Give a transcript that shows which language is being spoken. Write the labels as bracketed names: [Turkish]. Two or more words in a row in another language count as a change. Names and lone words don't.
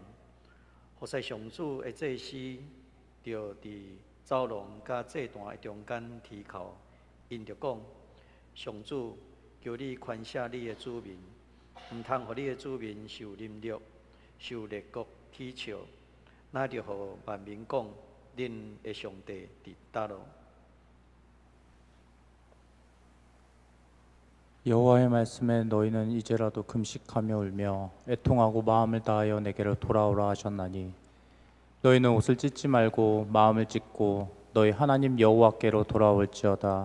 [Min Nan Chinese] 服侍上主的祭司着伫走廊甲祭坛的中间提靠，因着讲：上主，求你宽赦你的子民，毋通互你的子民受凌辱，受列国踢笑。那着互万民讲，恁的上帝伫倒落。 [Korean] 여호와의 말씀에 너희는 이제라도 금식하며 울며 애통하고 마음을 다하여 내게로 돌아오라 하셨나니 너희는 옷을 찢지 말고 마음을 찢고 너희 하나님 여호와께로 돌아올지어다.